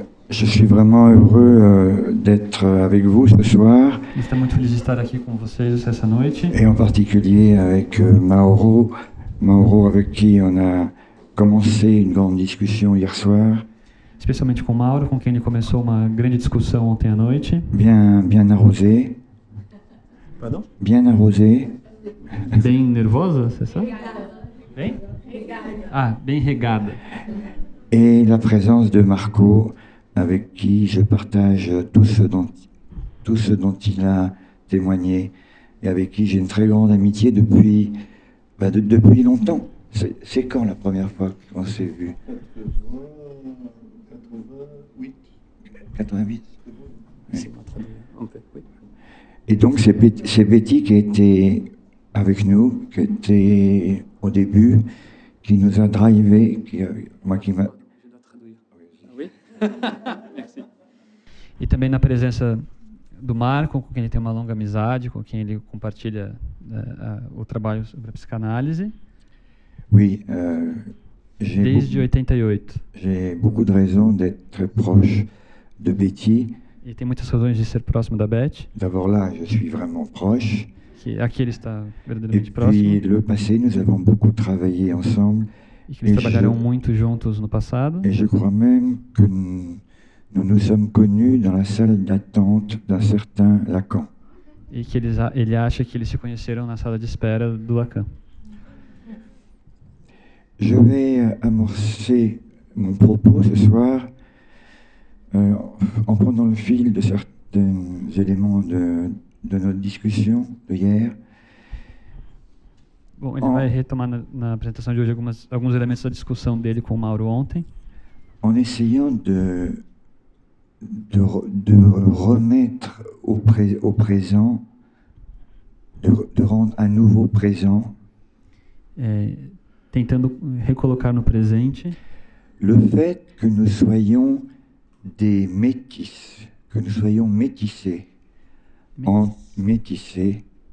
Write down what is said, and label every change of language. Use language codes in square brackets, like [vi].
[fr] Je suis vraiment heureux d'être avec vous ce soir. [pt] Estou muito feliz de estar aqui com vocês essa noite. [fr] Et en particulier avec Mauro avec qui on a commencé une grande discussion hier soir. [pt] Especialmente com Mauro, com quem ele começou uma grande discussão ontem à noite. [fr] Bien arrosée. Pardon? Bien arrosée. [pt] Bem nervosa, você sabe? Bem? Ah, bem regada. [fr] Et la présence de Marco, avec qui je partage tout ce dont il a témoigné et avec qui j'ai une très grande amitié depuis longtemps. C'est quand la première fois qu'on s'est vu? 88. Oui. Et donc c'est Betty qui était avec nous, qui était au début, qui nous a drivé, qui m'a... Oui. Merci. [pt] E também na presença do Marco, com quem ele tem uma longa amizade, com quem ele compartilha o trabalho sobre a psicanálise. [fr] Oui, [pt] desde 88. [fr] J'ai beaucoup de raisons d'être très proche de Betty. [pt] E tem muitas razões de ser próximo da Beth. [fr] D'abord là, je suis vraiment proche. [pt] Aqui ele está verdadeiramente [fr] Et [pt] próximo. [fr] puis le passé, nous avons beaucoup travaillé ensemble. [pt] E que eles trabalharam muito juntos no passado. [fr] Et je crois même que nous nous sommes connus dans la salle d'attente d'un certain Lacan. [pt] E que ele acha que eles se conheceram na sala de espera do Lacan. [fr] Je vais amorcer mon propos ce soir en prenant le fil de certains éléments de notre discussion de hier. [pt] Bom, ele vai retomar na apresentação de hoje alguns elementos da discussão dele com o Mauro ontem. [fr] En essayant de remettre au présent, de rendre à nouveau présent, [pt] tentando recolocar no presente [fr] le fait que nous soyons des métis, que nous soyons métissés, métis.